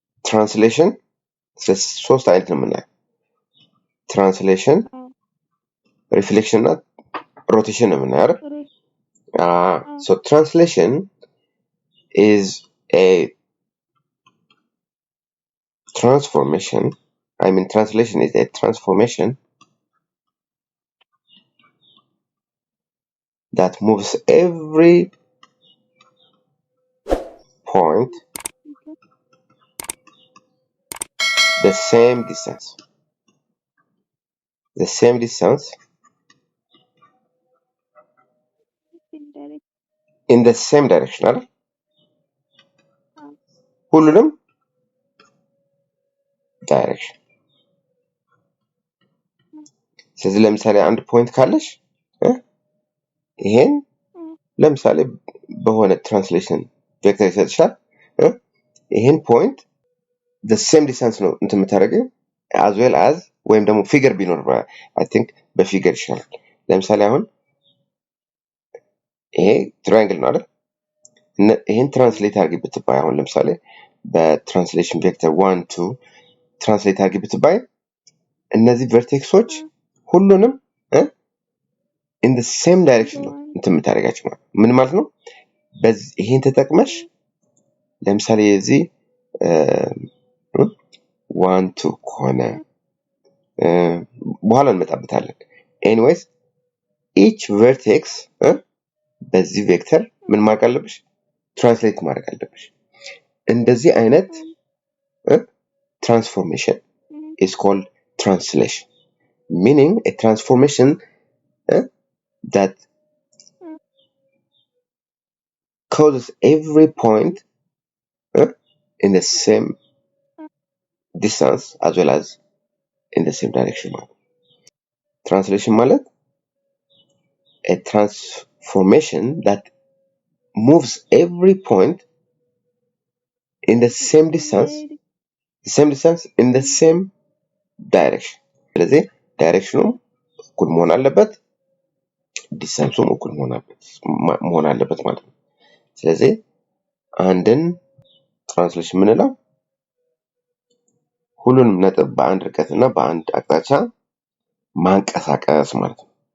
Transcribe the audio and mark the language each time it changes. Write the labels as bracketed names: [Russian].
[Amharic] Translation ሶስት አይነት ነው የምናየው። ትራንስሌሽን፣ ሪፍሌክሽን እና ሮቴሽን ነው የምናየው። [English] So translation is a transformation. Translation is a transformation that moves every point the same distance. The same distance in the same direction አይደል? [Amharic] ሁሉንም ዳይሬክሽን። ስለዚህ ለምሳሌ አንድ ፖይንት ካለሽ ይሄን ለምሳሌ በሆነ ትራንስሌሽን ቬክተር ይሰጥሻል። ይሄን ፖይንት [English] the same distance [Amharic] ነው እንትን የምታደርገው as well as ወይም ደግሞ ፊገር ቢኖር I think በፊገር ይሻላል። ለምሳሌ አሁን ይሄ ትራያንግል ነው አይደል? ይሄን ትራንስሌት አድርጊ ብትባይ አሁን ለምሳሌ በትራንስሌሽን ቬክተር 1 2 ትራንስሌት አድርጊ ብትባይ እነዚህ ቨርቴክሶች ሁሉንም [English] in the same direction [Amharic] ነው እንትን የምታደርጋቸው ማለት ምን ማለት ነው? በዚህ ይሄን ተጠቅመሽ ለምሳሌ የዚህ 1 2 ከሆነ በኋላ እንመጣበታለን። [English] anyways each vertex [Amharic] በዚህ ቬክተር ምን ማድረግ አለብሽ? ትራንስሌት ማድረግ አለብሽ። እንደዚህ አይነት [English] transformation is called translation, meaning a transformation that causes every point in the same distance as well as in the same direction. Translation ማለት a transformation that moves every point in the same distance in the same direction. [Amharic] ስለዚህ ዳይሬክሽኑ እኩል መሆን አለበት፣ ዲስታንሱም እኩል መሆን አለበት ማለት ነው። ስለዚህ አንድን ትራንስሌሽን የምንለው ሁሉንም ነጥብ በአንድ ርቀት እና በአንድ አቅጣጫ ማንቀሳቀስ ማለት ነው።